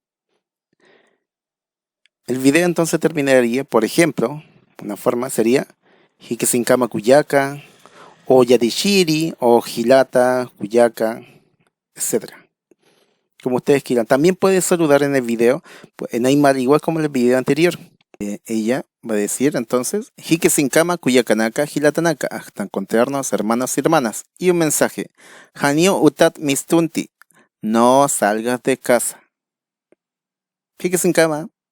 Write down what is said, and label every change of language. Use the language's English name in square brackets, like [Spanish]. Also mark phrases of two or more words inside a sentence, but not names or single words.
[Spanish] El video entonces terminaría, por ejemplo, una forma sería [Aymara] Hikesinkama Kuyaka, [Spanish] o Yatichiri, o [Aymara] Hilata, Kuyaka, [Spanish] etc. Como ustedes quieran. También puede saludar en el video, en Aymara, igual como en el video anterior. Ella va a decir entonces [Aymara] Hikesinkama Kuyakanaka Hilatanaka, [Spanish] hasta encontrarnos hermanos y hermanas. Y un mensaje: [Aymara] Hanio utat mistunti, [Spanish] no salgas de casa. Hikesinkama.